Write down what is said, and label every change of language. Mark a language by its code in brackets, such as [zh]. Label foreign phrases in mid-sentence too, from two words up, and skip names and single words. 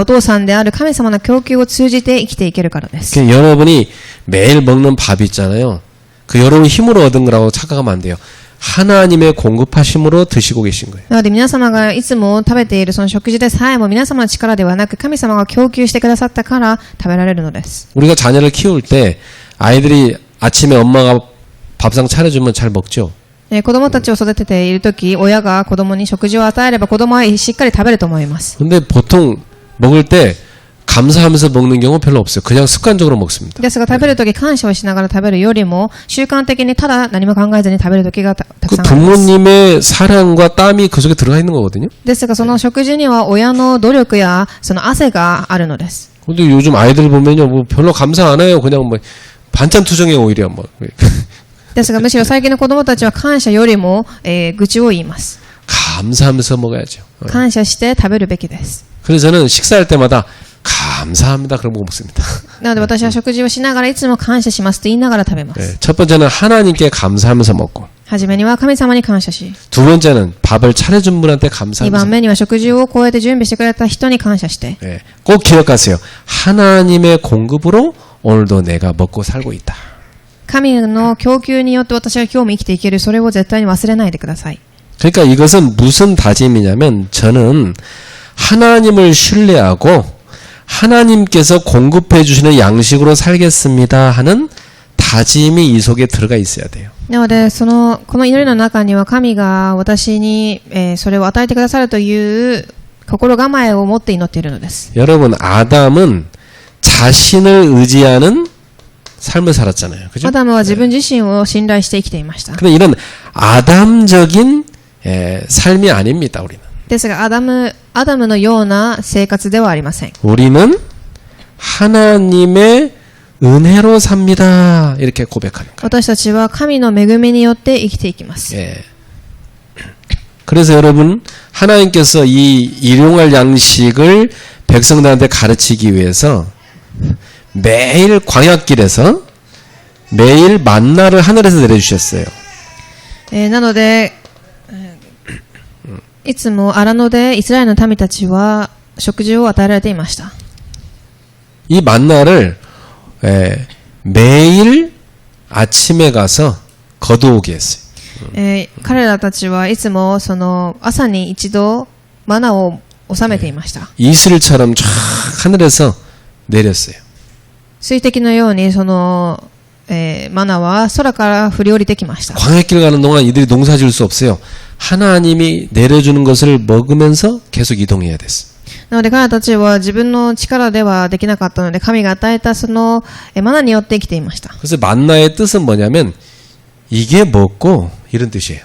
[ja] お父さんである神様の供給を通じて生きていけるからです。 [ko] 여러분이 매일 먹는 밥 있잖아요. 그 여러분 힘으로 얻은 거라고 착각하면 안 돼요. 하나님의 공급하심으로 드시고 계신 거예요. [ja] なので皆様がいつも食べているその食事でさえも皆様の力ではなく神様が供給してくださったから食べられるのです。 [ko] 우리가 자녀를 키울 때 아이들이 아침에 엄마가 밥상 차려주면 잘 먹죠. [ja] 子供たちを育てているとき、親が子供に食事を与えれば子供はしっかり食べると思います。 [ko] 근데 보통 먹을 때 감사하면서 먹는 경우 별로 없어요. 그냥 습관적으로 먹습니다. [ja] ですが食べるとき感謝をしながら食べるよりも習慣的にただ何も考えずに食べるときがたく [ko] 그 [ja] さんあります。 [ko] 부모님의 사랑과 땀이 그 속에 들어가 있는 거거든요. [ja] ですがその食事には親の努力やその汗があるのです。 [ko] 근데 요즘 아이들 보면요, 뭐 별로 감사 안 해요. 그냥 뭐 반찬 투정해 오히려 뭐. [ja] ですがむしろ最近の子供たちは感謝よりも、愚痴を言います。 [ko] 감사하면서 먹어야죠. [ja] 感謝して食べるべきです。 [ko] 그래서 저는 식사할 때마다 감사합니다. 그런 거 먹습니다. [ja] なので私は食事をしながらいつも感謝しますと言いながら食べます。 [ko] 예, 첫 번째는 하나님께 감사하면서 먹고 [ja] はじめには神様に感謝し、 [ko] 두 번째는 밥을 차려준 분한테 [ja] 2 [ko] 감사하면서 [ja] 番目には食事をこうやって準備してくれた人に感謝して、 [ko] 예, 꼭 기억하세요. 하나님의 공급으로 오늘도 내가 먹고 살고 있다. [ja] 神の供給によって私は今日も生きていける。それを絶対に忘れないでください。 [ko] 그러니까 이것은 무슨 다짐이냐면 저는 하나님을 신뢰하고 하나님께서 공급해 주시는 양식으로 살겠습니다 하는 다짐이 이 속에 들어가 있어야 돼요. [ja] なので、この祈りの中には神が私に、それを与えてくださるという心構えを持って祈っているのです。 [ko] 여러분, 아담은 자신을 의지하는 삶을 살았잖아요. 그죠? [ja] アダムは自分自身を信頼して生きていました。 [ko] 근데 이런 아담적인 삶이 아닙니다, 우리는. [ja] ですが、アダムのような生活ではありません。 [ko] 우리는 하나님의 은혜로 삽니다. 이렇게 고백하는 거예요. [ja] 私たちは神の恵みによって生きていきます。 [ko] 예. 그래서 여러분, 하나님께서 이 일용할 양식을 백성들한테 가르치기 위해서 매일 광야길에서 매일 만나를 하늘에서 내려주셨어요. [ja] なので、いつも荒野でイスラエルの民たちは食事を与えられていました。 [ko] 이 만나를 매일 아침에 가서 거두오게 했어요. [ja] 彼らたちはいつもその朝に一度マナを収めていました。 [ko] 이슬처럼 쫙 하늘에서 내렸어요. [ja] 水滴のようにその、マナは空から降り降りてきました。 [ko] 광야길 가는 동안 이들이 농사 지을 수 없어요. 하나님이 내려주는 것을 먹으면서 계속 이동해야 됐어요. [ja] なので彼らたちは自分の力ではできなかったので神が与えたそのマナによって生きていました。 [ko] 그래서 만나의 뜻은 뭐냐면 이게 먹고 이런 뜻이에요.